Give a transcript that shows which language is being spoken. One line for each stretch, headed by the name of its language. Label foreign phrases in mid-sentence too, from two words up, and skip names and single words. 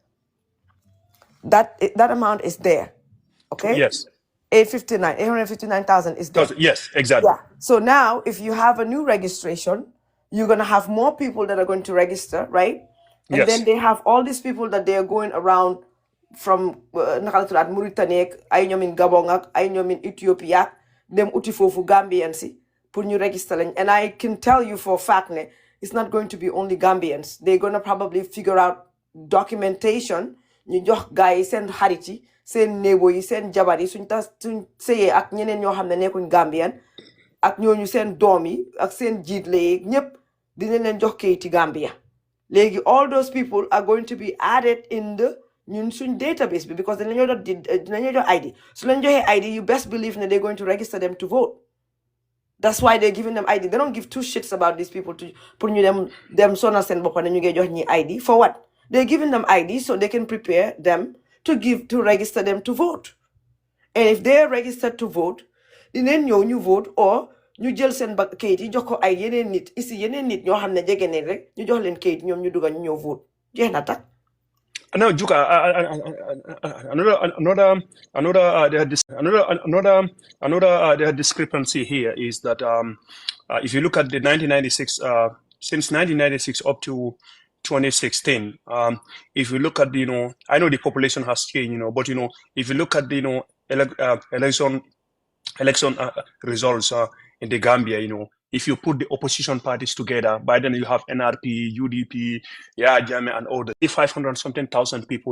English: That amount is there, okay? Yes. 859,000 is there. Yes, exactly. Yeah. So now, if you have a new registration, you're gonna have more people that are going to register, right? And Yes. then they have all these people that they are going around from Mauritania,
Wolof: ay ñoom in Gabon ak ay ñoom in Ethiopia, dem uti fofu Gambians si pour ñu register lañ.
English: And I can tell you for a fact ne it's not going to be only Gambians. They're gonna probably figure out documentation.
Wolof: ñu jox gars yi seen xarit yi seen néebo yi seen jabar yi suñ sëyee ak ñeneen ñoo xam ne nekkuñ Gambian ak ñooñu seen doom yi ak seen jiitle yi ñëpp dinañ leen jox kayiti Gambia.
English: Léegi all those people are going to be added in the
Wolof: ñun suñ database bi
English: because
Wolof: dinañoo jox ID.
English: So
Wolof: leen joxee ID,
English: you best believe that they're going to register them to vote. That's why they're giving them ID. They don't give two shits about these people to
Wolof: pour ñu dem sonal seen bopp ne ñu ngi jox ñi ID.
English: For what? They're giving them ID so they can prepare them to register them to vote. And if they're registered to vote,
Wolof: dinañ ñëw ñu vote or ñu jël seen kayit yi jox ko ay yeneen nit ici yeneen nit ñoo xam ne jege nañ rek ñu jox leen kayit ñoom ñu dugg ñu ñëw vote jeex na tak.
English: No, Juka, another discrepancy here is that if you look at the 1996, since 1996 up to 2016, if you look at the, I know the population has changed, but if you look at the, election results in the Gambia, if you put the opposition parties together, by then you have NRP, UDP, Jammeh, and all the 500 something thousand people